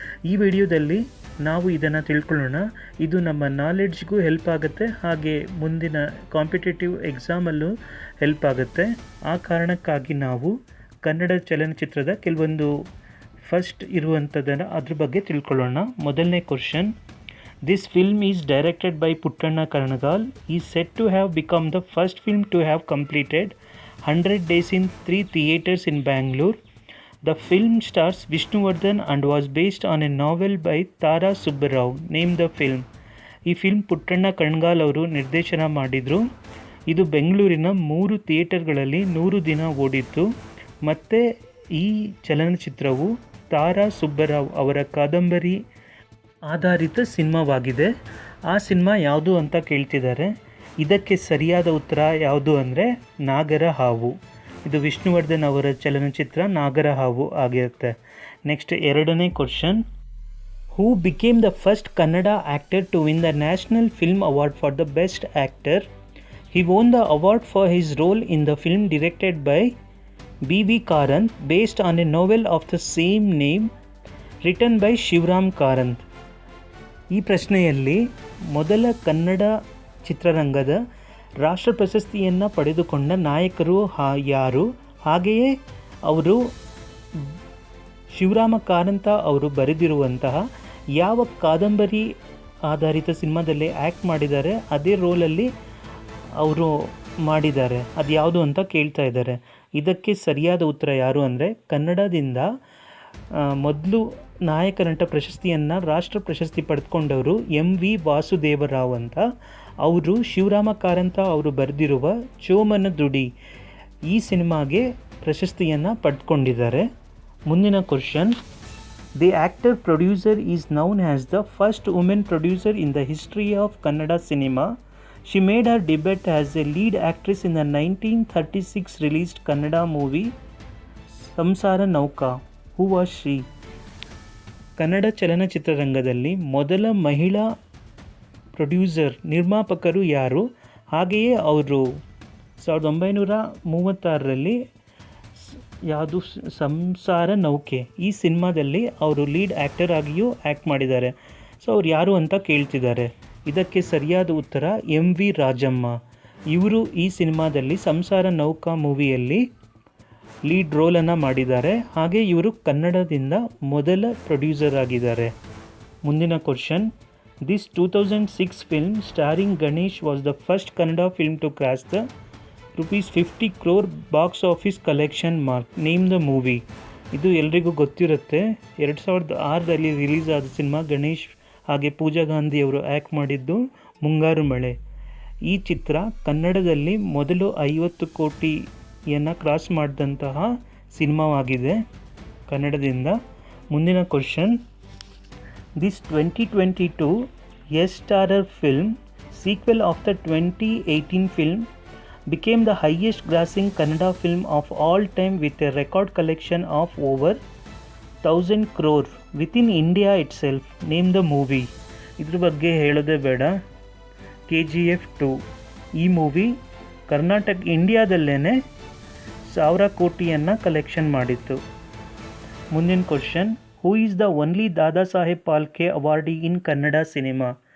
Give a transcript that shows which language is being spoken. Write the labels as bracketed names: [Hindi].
[Kannada] ಈ ವಿಡಿಯೋದಲ್ಲಿ ನಾವು ಇದನ್ನು ತಿಳ್ಕೊಳ್ಳೋಣ. ಇದು ನಮ್ಮ ನಾಲೆಡ್ಜ್ಗೂ ಹೆಲ್ಪ್ ಆಗುತ್ತೆ, ಹಾಗೆ ಮುಂದಿನ ಕಾಂಪಿಟೇಟಿವ್ ಎಕ್ಸಾಮಲ್ಲೂ ಹೆಲ್ಪ್ ಆಗುತ್ತೆ. ಆ ಕಾರಣಕ್ಕಾಗಿ ನಾವು ಕನ್ನಡ ಚಲನಚಿತ್ರದ ಕೆಲವೊಂದು ಫಸ್ಟ್ ಇರುವಂಥದ್ದನ್ನು ಅದ್ರ ಬಗ್ಗೆ ತಿಳ್ಕೊಳ್ಳೋಣ. ಮೊದಲನೇ question: [English] This film is directed by Puttanna Karangal. He is said to have become the first film to have completed 100 days in 3 theatres in Bangalore. The film stars Vishnuvardhan and was based on a novel by Tara Subbarao. Name the film. [Kannada] ಈ film Puttanna Kanagal ಅವರು ನಿರ್ದೇಶನ ಮಾಡಿದರು. ಇದು ಬೆಂಗಳೂರಿನ 3 ಥಿಯೇಟರ್ಗಳಲ್ಲಿ 100 ದಿನ ಓಡಿತ್ತು. ಮತ್ತು ಈ ಚಲನಚಿತ್ರವು ತಾರಾ ಸುಬ್ಬರಾವ್ ಅವರ ಕಾದಂಬರಿ ಆಧಾರಿತ ಸಿನಿಮಾವಾಗಿದೆ. ಆ ಸಿನಿಮಾ ಯಾವುದು ಅಂತ ಕೇಳ್ತಿದ್ದಾರೆ. ಇದಕ್ಕೆ ಸರಿಯಾದ ಉತ್ತರ ಯಾವುದು ಅಂದರೆ ನಾಗರ ಹಾವು. ಇದು ವಿಷ್ಣುವರ್ಧನ್ ಅವರ ಚಲನಚಿತ್ರ ನಾಗರ ಹಾವು ಆಗಿರುತ್ತೆ. [English] next [Kannada] ಎರಡನೇ question: [English] Who became the first Kannada actor to win the national film award for the best actor? He won the award for his role in the film directed by B.V. Karanth based on a novel of the same name written by Shivaram Karanth. [Kannada] ಈ ಪ್ರಶ್ನೆಯಲ್ಲಿ ಮೊದಲ ಕನ್ನಡ ಚಿತ್ರರಂಗದ ರಾಷ್ಟ್ರ ಪ್ರಶಸ್ತಿಯನ್ನು ಪಡೆದುಕೊಂಡ ನಾಯಕರು ಯಾರು, ಹಾಗೆಯೇ ಅವರು ಶಿವರಾಮ ಕಾರಂತ ಅವರು ಬರೆದಿರುವಂತಹ ಯಾವ ಕಾದಂಬರಿ ಆಧಾರಿತ ಸಿನಿಮಾದಲ್ಲಿ ಆ್ಯಕ್ಟ್ ಮಾಡಿದ್ದಾರೆ, ಅದೇ ರೋಲಲ್ಲಿ ಅವರು ಮಾಡಿದ್ದಾರೆ, ಅದು ಯಾವುದು ಅಂತ ಕೇಳ್ತಾ ಇದ್ದಾರೆ. ಇದಕ್ಕೆ ಸರಿಯಾದ ಉತ್ತರ ಯಾರು ಅಂದರೆ ಕನ್ನಡದಿಂದ ಮೊದಲು ನಾಯಕ ನಟ ಪ್ರಶಸ್ತಿಯನ್ನು ರಾಷ್ಟ್ರ ಪ್ರಶಸ್ತಿ ಪಡೆದುಕೊಂಡವರು M.V. ವಾಸುದೇವರಾವ್ ಅಂತ. ಅವರು ಶಿವರಾಮ ಕಾರಂತ ಅವರು ಬರೆದಿರುವ ಚೋಮನ ದುಡಿ ಈ ಸಿನಿಮಾಗೆ ಪ್ರಶಸ್ತಿಯನ್ನು ಪಡೆದುಕೊಂಡಿದ್ದಾರೆ. ಮುಂದಿನ question: [English] The actor producer is known as the first women producer in the history of Kannada cinema. She made her debut as a lead actress in the 1936 released Kannada movie Samsara Nauka. Who was she? [Kannada] Kannada ಚಲನಚಿತ್ರರಂಗದಲ್ಲಿ ಮೊದಲ ಮಹಿಳಾ producer ನಿರ್ಮಾಪಕರು ಯಾರು, ಹಾಗೆಯೇ ಅವರು 1936ರಲ್ಲಿ ಯಾವುದು ಸಂಸಾರ ನೌಕೆ ಈ ಸಿನಿಮಾದಲ್ಲಿ ಅವರು ಲೀಡ್ ಆ್ಯಕ್ಟರ್ ಆಗಿಯೂ ಆ್ಯಕ್ಟ್ ಮಾಡಿದ್ದಾರೆ. ಸೊ ಅವ್ರು ಯಾರು ಅಂತ ಕೇಳ್ತಿದ್ದಾರೆ. ಇದಕ್ಕೆ ಸರಿಯಾದ ಉತ್ತರ M.V. ರಾಜಮ್ಮ. ಇವರು ಈ ಸಿನಿಮಾದಲ್ಲಿ ಸಂಸಾರ ನೌಕಾ ಮೂವಿಯಲ್ಲಿ ಲೀಡ್ ರೋಲನ್ನು ಮಾಡಿದ್ದಾರೆ, ಹಾಗೆ ಇವರು ಕನ್ನಡದಿಂದ ಮೊದಲ ಪ್ರೊಡ್ಯೂಸರ್ ಆಗಿದ್ದಾರೆ. ಮುಂದಿನ question: [English] This 2006 film starring Ganesh was the first Kannada film to cross the ₹50 crore box office collection mark. Name the movie. [Kannada] ಇದು ಎಲ್ರಿಗೂ ಗೊತ್ತಿರುತ್ತೆ. 2006ರಲ್ಲಿ ರಿಲೀಸ್ ಆದ ಸಿನಿಮಾ. ಗಣೇಶ್ ಹಾಗೆ ಪೂಜಾ ಗಾಂಧಿ ಅವರು ಆ್ಯಕ್ಟ್ ಮಾಡಿದ್ದು ಮುಂಗಾರು ಮಳೆ. ಈ ಚಿತ್ರ ಕನ್ನಡದಲ್ಲಿ ಮೊದಲು 50 ಕೋಟಿಯನ್ನು ಕ್ರಾಸ್ ಮಾಡಿದಂತಹ ಸಿನಿಮಾವಾಗಿದೆ ಕನ್ನಡದಿಂದ. ಮುಂದಿನ question: [English] This 2022 Yash starrer film sequel of the 2018 film became the highest grossing Kannada film of all time with a record collection of over 1000 crore within India itself. Name the movie. [Kannada] ಇದ್ರ ಬಗ್ಗೆ ಹೇಳೋದೇ ಬೇಡ. KGF 2 ಈ movie ಇಂಡಿಯಾದಲ್ಲೇ 1000 ಕೋಟಿಯನ್ನು collection ಮಾಡಿತ್ತು. ಮುಂದಿನ question: [English] Who is the only Dada Saheb Phalke awardee in Kannada cinema?